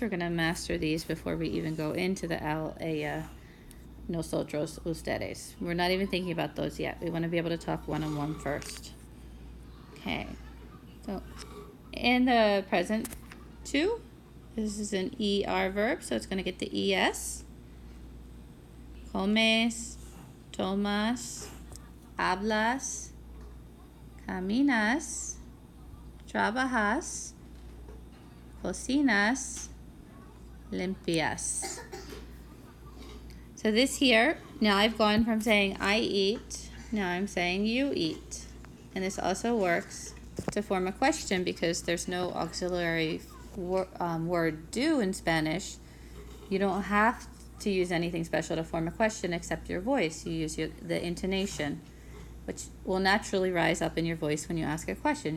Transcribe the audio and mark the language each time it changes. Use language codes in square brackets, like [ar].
[en] We're going to master these before we even go into the [es] nosotros, ustedes. [en] We're not even thinking about those yet. We want to be able to talk one-on-one first. Okay. So in the present two, this is an ER verb, so it's going to get the ES. [es] Comes, tomas, hablas, caminas, trabajas, cocinas, limpias. [en] So this here, now I've gone from saying I eat, now I'm saying you eat. And this also works to form a question because there's no auxiliary word do in Spanish. You don't have to use anything special to form a question except your voice. You use the intonation, which will naturally rise up in your voice when you ask a question.